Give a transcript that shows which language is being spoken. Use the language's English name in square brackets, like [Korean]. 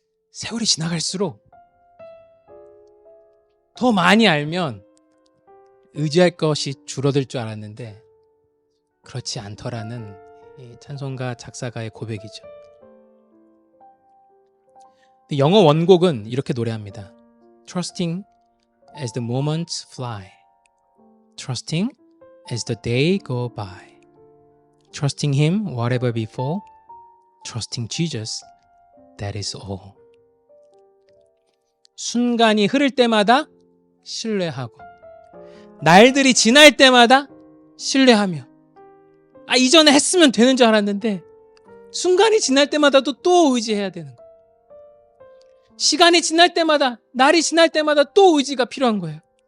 [Korean] 세월이 지나갈수록 더 많이 알면 의지할 것이 줄어들 줄 알았는데 그렇지 않더라는 이 찬송가 작사가의 고백이죠. 영어 원곡은 이렇게 노래합니다. [English] Trusting as the moments fly, trusting as the day go by, trusting Him whatever befall, trusting Jesus, that is all. [Korean] 순간이 흐를 때마다 신뢰하고 날들이 지날 때마다 신뢰하며 이전에 했으면 되는 줄 알았는데 순간이 지날 때마다도 또 의지해야 되는 거예요. 시간이 지날 때마다, 날이 지날 때마다 또 의지가 필요한 거예요.